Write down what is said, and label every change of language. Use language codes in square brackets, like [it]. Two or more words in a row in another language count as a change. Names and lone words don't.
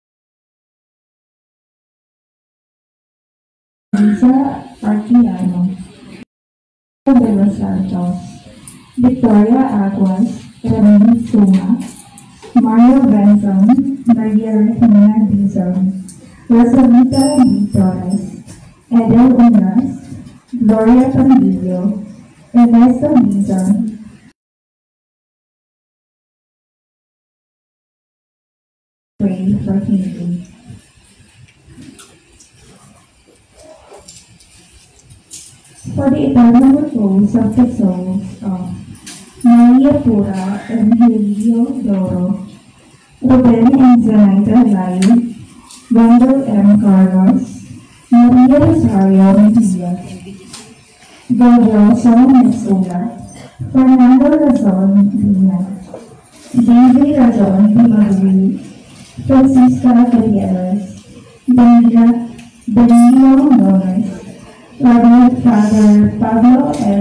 [tl] Sa RTI, de los Santos, Victoria Aguas, Remy Suma, Mario Benson, Maria Regina Dizon, Rosalita D. Torres, Edel Unas, Gloria Pandillo, Ernesto Dizon. [en] Pray for healing. For the eternal repose of the souls of Maria Pura and Julio Doro, Ruben and Zenaida Layo, Wendell M. Carlos, Maria Rosario Mejia, Gabrielso Mesula, Fernando Razon Lina, David Razon Dimagui, Francisca Gutierrez, Danilo Lores, Reverend Father Pablo L.